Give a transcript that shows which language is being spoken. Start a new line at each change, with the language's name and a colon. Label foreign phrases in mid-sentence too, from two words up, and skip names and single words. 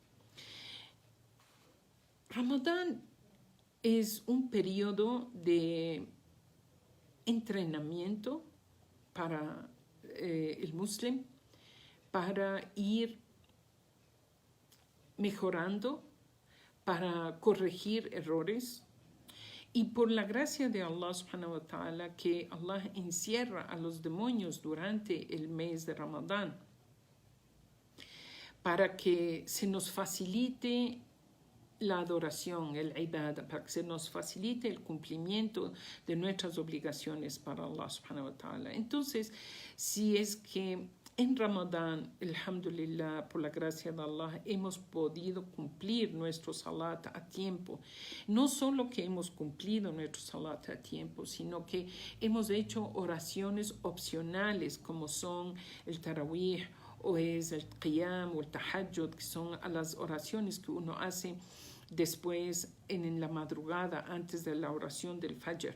Spanish: Ramadán es un periodo de entrenamiento para el musulmán, para ir mejorando, para corregir errores. Y por la gracia de
Arabic: الله سبحانه وتعالى,
Spanish: que Allah encierra a los demonios durante el mes de Ramadán, para que se nos facilite la adoración, el ibadah, para que se nos facilite el cumplimiento de nuestras obligaciones para
Arabic: الله سبحانه وتعالى.
Spanish: Entonces, si es que en Ramadán, alhamdulillah, por la gracia de Allah, hemos podido cumplir nuestro salat a tiempo. No solo que hemos cumplido nuestro salat a tiempo, sino que hemos hecho oraciones opcionales, como son el tarawih, o es el qiyam, o el tahajjud, que son las oraciones que uno hace después en la madrugada, antes de la oración del fajr.